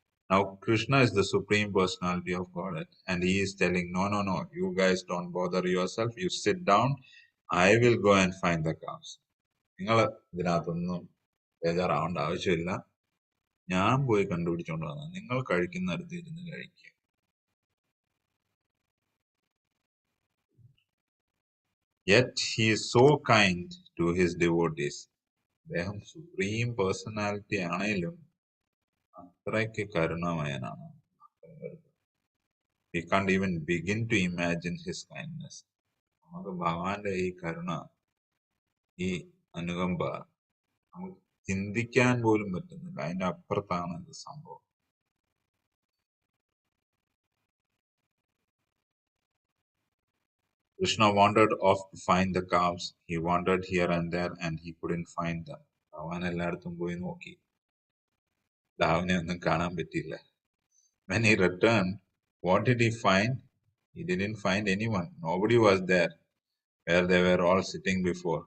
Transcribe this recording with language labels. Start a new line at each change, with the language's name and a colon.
English: Now Krishna is the supreme personality of Godhead and he is telling, no, you guys don't bother yourself, you sit down, I will go and find the calves.
Malayalam: നിങ്ങൾ ഇതിനകത്തൊന്നും ബേജാറാവേണ്ട ആവശ്യമില്ല, ഞാൻ പോയി കണ്ടുപിടിച്ചോണ്ട് വന്ന, നിങ്ങൾ കഴിക്കുന്നിടത്ത് ഇരുന്ന് കഴിക്കുക.
English: Yet he is so kind to his devotees.
Malayalam: അദ്ദേഹം supreme personality ആണെങ്കിലും അത്രയ്ക്ക് കരുണാമയനാണ്.
English: We can't even begin to imagine his kindness.
Malayalam: നമുക്ക് ഭഗവാന്റെ ഈ കരുണ, ഈ അനുകമ്പ നമുക്ക് ചിന്തിക്കാൻ പോലും പറ്റുന്നില്ല. അതിന്റെ അപ്പുറത്താണ് ഇത് സംഭവം.
English: Krishna wandered off to find the calves. He wandered here and there and he couldn't find them.
Malayalam: ഭഗവാൻ എല്ലായിടത്തും പോയി നോക്കി, ദാവിനെ ഒന്നും കാണാൻ പറ്റിയില്ല.
English: When he returned, what did he find? He didn't find anyone. Nobody was there where they were all sitting before.